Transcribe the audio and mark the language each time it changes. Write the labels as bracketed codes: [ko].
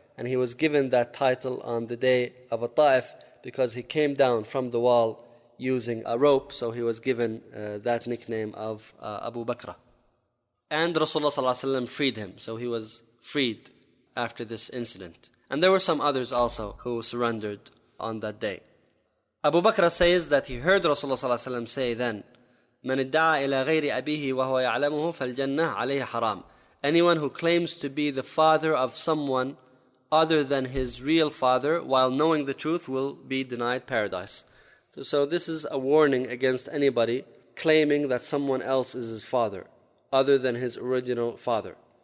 [en] And he was given that title on the day of Al-Ta'if because he came down from the wall using a rope. So he was given that nickname of Abu Bakr. And Rasulullah sallallahu alayhi wa sallam freed him. So he was freed after this incident. And there were some others also who surrendered on that day. Abu Bakr says that he heard Rasulullah ﷺ say then, [ar] "من ادعى إلى غير أبيه وهو يعلمه فالجنة عليه حرام." [en] Anyone who claims to be the father of someone other than his real father while knowing the truth will be denied paradise. So this is a warning against anybody claiming that someone else is his father other than his original father.